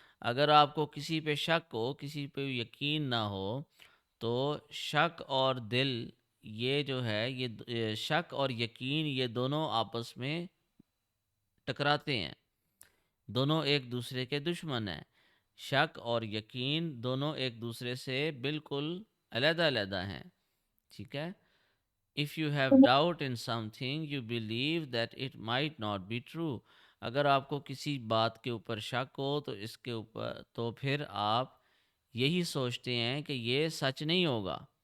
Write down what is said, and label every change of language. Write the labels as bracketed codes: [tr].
[ur] اگر آپ کو کسی پہ شک ہو، کسی پہ یقین نہ ہو، تو شک اور دل، یہ جو ہے، یہ شک اور یقین، یہ دونوں آپس میں ٹکراتے ہیں. دونوں ایک دوسرے کے دشمن ہیں. شک اور یقین دونوں ایک دوسرے سے بالکل علیحدہ علیحدہ ہیں. ٹھیک ہے. [en] If you have doubt in something, you believe that it might not be true. [ur] اگر آپ کو کسی بات کے اوپر شک ہو تو اس کے اوپر، تو پھر آپ یہی سوچتے ہیں کہ یہ سچ نہیں ہوگا.